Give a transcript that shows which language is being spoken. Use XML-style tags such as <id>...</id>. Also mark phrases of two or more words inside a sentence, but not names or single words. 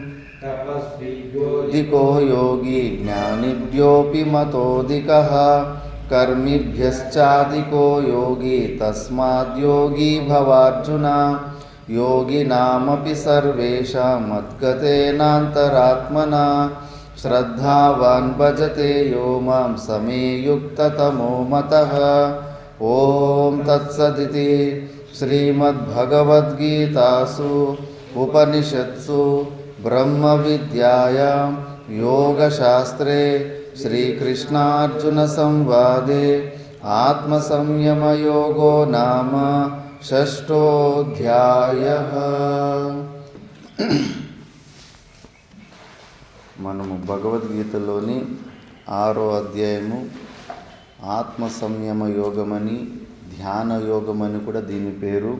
<sa>दिको योगी ज्ञानिभ्योऽपि मतोऽधिकः कर्मिभ्यश्चाधिको योगी तस्माद्योगी भवार्जुन योगिनामपि सर्वेषां मद्गतेनान्तरात्मना श्रद्धावान् भजते यो मां समे युक्ततमो मतः ॐ तत्सदिति श्रीमद्भगवद्गीतासु उपनिषत्सु ब्रह्मविद्यायां योगशास्त्रे श्रीकृष्णार्जुनसंवादे आत्मसंयमयोगो नाम షష్ఠోధ్యాయః.</sa> <te>మనము భగవద్గీతలోని 6వ అధ్యాయము ఆత్మ సంయమ యోగమని, ధ్యాన యోగమని కూడా దీని పేరు.</te>